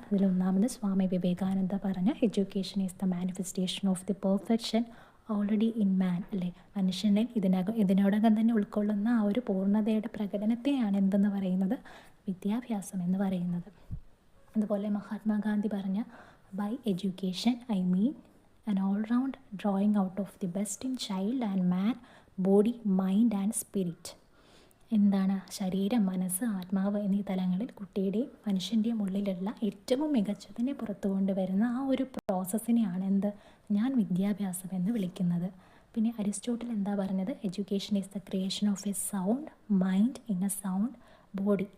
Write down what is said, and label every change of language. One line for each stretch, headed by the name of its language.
Malayalam: അതിലൊന്നാമത് സ്വാമി വിവേകാനന്ദ പറഞ്ഞ
English: education is the manifestation of the perfection already in man,
Malayalam: അല്ലേ? മനുഷ്യനെ ഇതിനോടകം തന്നെ ഉൾക്കൊള്ളുന്ന ആ ഒരു പൂർണ്ണതയുടെ പ്രകടനത്തെയാണ് എന്തെന്ന് പറയുന്നത്? വിദ്യാഭ്യാസം എന്ന് പറയുന്നത്. അതുപോലെ മഹാത്മാഗാന്ധി പറഞ്ഞ
English: By education I mean an all-round drawing out of the best in child and man, body, mind and spirit.
Malayalam: എന്താണ്? ശരീരം, മനസ്സ്, ആത്മാവ് എന്നീ തലങ്ങളിൽ കുട്ടിയുടെയും മനുഷ്യൻ്റെയും ഉള്ളിലുള്ള ഏറ്റവും മികച്ചതിനെ പുറത്തു കൊണ്ടുവരുന്ന ആ ഒരു പ്രോസസ്സിനെയാണ് ഞാൻ വിദ്യാഭ്യാസം എന്ന് വിളിക്കുന്നത്. പിന്നെ അരിസ്റ്റോട്ടിൽ എന്താ പറഞ്ഞത്?
English: Education is the creation of a sound mind in a sound body.